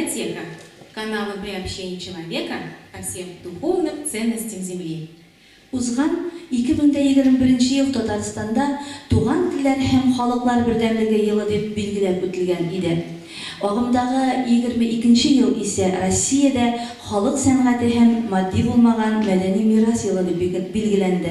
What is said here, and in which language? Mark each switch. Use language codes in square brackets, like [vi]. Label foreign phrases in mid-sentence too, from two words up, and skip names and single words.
[ru] человека, каналом приобщения человека ко всем духовным ценностям Земли. [tt] Узган 2021 ел Татарстанда туган телләр һәм халыклар бердәмлеге елы дип билгеләп үтелгән иде. Агымдагы 22 ел исә Россиядә халык сәнгате һәм матди булмаган мәдәни мирас елы дип билгеләнде.